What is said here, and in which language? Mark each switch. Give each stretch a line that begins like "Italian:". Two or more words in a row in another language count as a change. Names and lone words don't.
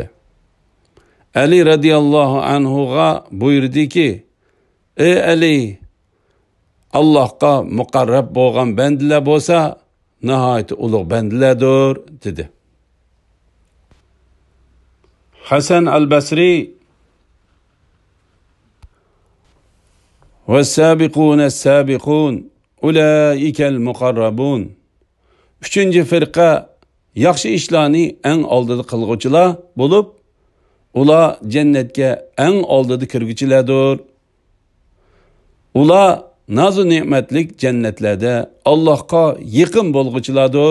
Uzbek: Ali radhiyallohu anhuga buyurdiki, ey Ali, Allohga muqarrab bo'lgan bandalar bo'lsa, nihoyat ulug' bandalardir dedi.
Arabic: Hasan al-Basri وَالسَّابِقُونَ السَّابِقُونَ أُولَٰئِكَ الْمُقَرَّبُونَ.
Uzbek: 3-chi firqa yaxshi ishlarni eng oldida qilguvchilar bo'lib, ular jannatga eng oldida kirguchilardir. Ular nazu ne'matlik jannatlarda Allohga yaqin bo'lguchilardir.